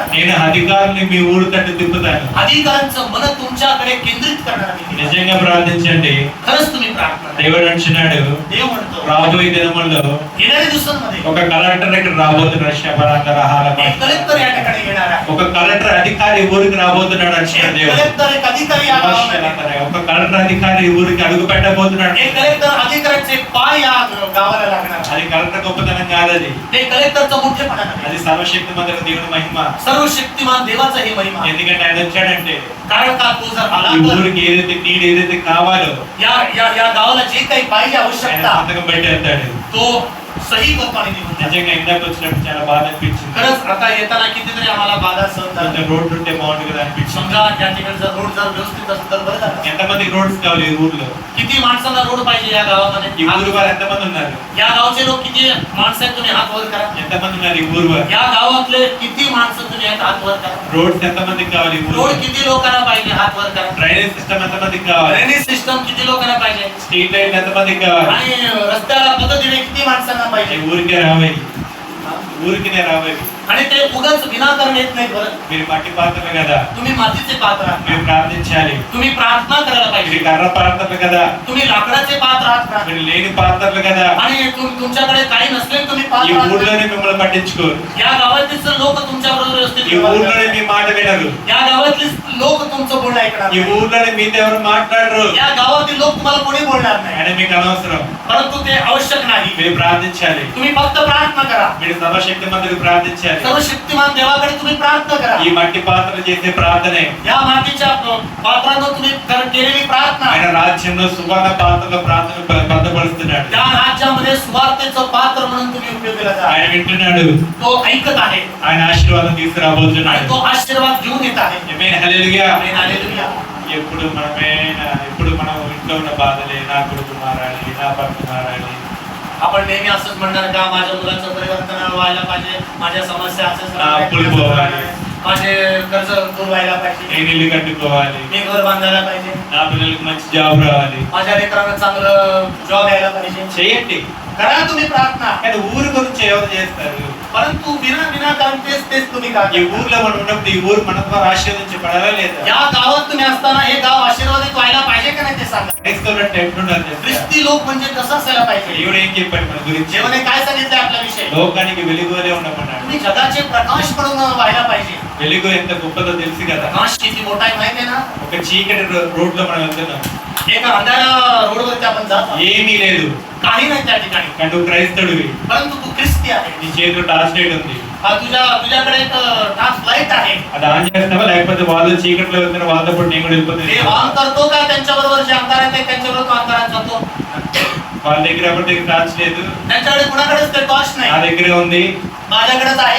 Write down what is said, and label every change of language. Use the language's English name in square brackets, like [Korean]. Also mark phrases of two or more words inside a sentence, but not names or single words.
[Telugu] నేను అధికారుల్ని మీ ఊరు తట్టు తిప్పుతాను. [Marathi] अधिकारांचं मन तुमच्याकडे केंद्रित करणार मी. [Telugu] నిజంగా ప్రార్థించండి. [Marathi] खरंच तुम्ही प्रार्थना करा. [Telugu] దేవుడు అంటున్నాడు, [Marathi] देव म्हणतो [Telugu] రాబోయే దినముల్లో [Marathi] येणाऱ्या दिवसांमध्ये [Telugu] ఒక కలెక్టర్ ఇక్కడ రాబోతున్నాడు. శబరాంగరహాల [Marathi] एक कलेक्टर या ठिकाणी येणार आहे. [Telugu] ఒక కలెక్టర్ అధికారి ఊరికి రాబోతున్నాడు అంటున్నాడు [Marathi] एक [Telugu] దేవుడు. [Marathi] कलेक्टर एक अधिकारी या गावामध्ये, [Telugu] ఒక కలెక్టర్ అధికారి ఊరికి అడుగు పెట్టబోతున్నాడు. [Marathi] एक कलेक्टर अधिकाऱ्याचे पाय या गावाला लागणार आहे. [Telugu] అది కలెక్టర్ గొప్పతనం కాదది, [Marathi] ते कलेक्टरचं मोठेपणा नाही, [Telugu] అది సర్వశక్తి మంత్రుల దేవుని మహిమ. [Marathi] सर्व शक्तिमान देवाचा हे महिमा आहे. [Telugu] ఎందుకంటే ఆయన వచ్చాడంటే [Marathi] कारण का तो जर आला [Telugu] ఈ [Marathi] तर [Telugu] ఊరికి ఏదైతే నీడు ఏదైతే కావాలో [Marathi] या या या गावाला जे काही पाहिजे [Telugu] ఆయన [Marathi] आवश्यकता [Telugu] సంతకం పెట్టి వెళ్తాడు. [Marathi] तो सही करतो आणि निघून जातो. [Telugu] నిజంగా ఇందాక వచ్చినప్పుడు చాలా బాధ అనిపించింది. [Marathi] खरंच आता येताना कितीतरी आम्हाला बाधा सहन झाल्या. [Telugu] కొంచెం రోడ్డు ఉంటే బాగుంటుంది కదా అనిపించింది. [Marathi] समजा या ठिकाणी जर रोड जर व्यवस्थित असेल तर बरं झालं. [Telugu] ఎంతమంది రోడ్స్ కావాలి ఈ ఊర్లో? [Marathi] किती माणसांना रोड पाहिजे या [Telugu] ఈ [Marathi] गावामध्ये? [Telugu] ఊరు వారు ఎంతమంది ఉన్నారు? [Marathi] या गावचे लोक किती माणसं आहेत तुम्ही हात वर करा. [Telugu] ఎంతమంది ఉన్నారు ఈ ఊరు వారు? [Marathi] या गावातले किती माणसं तुम्ही आहेत हात वर करा. [Telugu] రోడ్స్ ఎంతమందికి కావాలి ఈ ఊరు? [Marathi] रोड किती लोकांना पाहिजे हात वर करा. [English] drainage system [Telugu] ఎంతమందికి కావాలి? [English] drainage system [Marathi] किती लोकांना पाहिजे. [English] street light [Telugu] ఎంతమందికి కావాలి? [Marathi] आणि रस्त्याला पद्धतीने किती माणसांना [Telugu] ఈ [Marathi] पाहिजे. [Telugu] ఊరికే రావాలి, ఊరికినే రావాలి. [Marathi] आणि ते उगाच विनाकारण येत नाही बरं. [Telugu] మీరు మట్టి పాత్రలు కదా, [Marathi] तुम्ही मातीचे पात्र आहात. [Telugu] మీరు ప్రార్థించాలి. [Marathi] तुम्ही प्रार्थना करायला [Telugu] మీరు [Marathi] पाहिजे. [Telugu] కర్ర పాత్రలు కదా, [Marathi] तुम्ही लाकडाचे पात्र आहात का? [Telugu] మీరు లేని పాత్రలు కదా. [Marathi] आणि तुमच्याकडे काही नसले तुम्ही [Telugu] ఈ [Marathi] पात्र आहात. [Telugu] ఊర్లోనే మిమ్మల్ని పట్టించుకోరు. [Marathi] या गावात गावातील लोक तुमच्या बरोबर व्यवस्थित [Telugu] ఈ [Marathi] व्यवहार [Telugu] ఊర్లోనే [Marathi] करतात. [Telugu] మీ మాట వినరు. [Marathi] या गावातली लोक तुमचं बोलणं ऐकणार [Telugu] ఈ [Marathi] नाही. [Telugu] ఊర్లోనే మీతో ఎవరు మాట్లాడరు. [Marathi] या गावातील लोक तुम्हाला कोणी बोलणार नाही. [Telugu] ఆయన మీకు అనవసరం. [Marathi] परंतु ते आवश्यक नाही. [Telugu] మీరు ప్రార్థించాలి. [Marathi] तुम्ही फक्त प्रार्थना करा. [Telugu] మీరు సర్వశక్తి మందుకు ప్రార్థించాలి. [Marathi] सर्वशक्तिमान देवाकडे तुम्ही प्रार्थना करा. [Telugu] ఈ మట్టి పాత్ర చేసే ప్రార్థనే [Marathi] या मातीच्या पात्रानं तुम्ही केलेली प्रार्थना [Telugu] ఆయన రాజ్యంలో సువర్ణ పాత్రలో ప్రార్థన భద్రపరుస్తున్నాడు. [Marathi] त्या राज्यामध्ये सुवार्तेचं पात्र म्हणून तुम्ही उपयोगाला जा. [Telugu] ఆయన వింటున్నాడు. [Marathi] तो ऐकत आहे [Telugu] ఆయన ఆశీర్వాదం [Marathi] आणि [Telugu] తీసుకురాబోతున్నాడు. [Marathi] तो आशीर्वाद घेऊन येत आहे. [Telugu] ఆమేన్, హల్లెలూయా. [Marathi] आमेन, हालेलुया. [Telugu] ఎప్పుడు మనం ఇంట్లో ఉన్న బాధలే, నా కొడుకు మారాలి, నా భర్త మారాలి, [Marathi] आपण नेहमी असंच म्हणणार का माझ्या मुलाचं परिवर्तन व्हायला पाहिजे, माझ्या समस्या असंच [Telugu] నా అప్పులు పోవాలి, [Marathi] माझे कर्ज दूर व्हायला पाहिजे, [Telugu] నేను ఇల్లు కట్టుకోవాలి, [Marathi] मी घर बांधायला पाहिजे, [Telugu] నా పిల్లలకు మంచి జాబ్ రావాలి. [Marathi] माझ्या लेकरांना चांगलं जॉब यायला पाहिजे. [Telugu] చేయండి. [Marathi] करा तुम्ही प्रार्थना. [Telugu] కానీ ఊరు గురించి ఎవరు చేస్తారు? [Marathi] परंतु विनाकारण तेच तुम्ही का [Telugu] ఈ ఊర్లో మనం ఉన్నప్పుడు ఈ ఊరు మన ద్వారా ఆశీర్వదించబడాలా లేదా? [Marathi] या गावात तुम्ही असताना हे गाव आशीर्वादित व्हायला पाहिजे का नाही ते सांगा. [Telugu] క్రైస్తవులంటే ఎట్లుండాలి తెలుసా? [Marathi] ख्रिस्ती लोक म्हणजे कसं असायला पाहिजे. [Telugu] దేవుడు ఏం చెప్పాడు మన గురించి? [Marathi] जेवणे काय सांगितलं आपल्याविषयी. [Telugu] లోకానికి వెలుగులే ఉండమన్నాడు. [Marathi] तुम्ही जगाचे प्रकाश म्हणून व्हायला पाहिजे. [Telugu] వెలుగు ఎంత గొప్పదో తెలుసు కదా. [Marathi] प्रकाश किती मोठा आहे माहिती आहे ना. [Telugu] ఒక చీకటి రోడ్లో మనం వెళ్తున్నాం, [Marathi] एका अंधाऱ्या रोडवरती आपण जातो, [Telugu] ఏమీ లేదు, [Marathi] काही नाही त्या ठिकाणी, [Telugu] కానీ నువ్వు క్రైస్తవుడివి. [Marathi] परंतु तू ख्रिस्ती आहे. [Telugu] నీ చేతిలో [English] torch light [Telugu] ఉంది, [Marathi] तुझ्याकडे एक [English] task light [Marathi] आहे. [Telugu] అది ఆన్ చేస్తావా? లేకపోతే వాళ్ళు చీకట్లో వెళ్తున్న వాళ్ళతో పాటు నేను కూడా [Marathi] ते [Telugu] వెళ్ళిపోతాను. [Marathi] ऑन करतो का त्यांच्याबरोबर जे अंधारात आहे त्यांच्याबरोबर तो अंधारात जातो. [Telugu] వాళ్ళ దగ్గర ఎవరి దగ్గర టార్చ్ లేదు, [Marathi] त्यांच्याकडे कुणाकडेच ते टॉर्च [Telugu] నా [Marathi] नाही, [Telugu] దగ్గరే ఉంది. [Marathi] माझ्याकडेच आहे.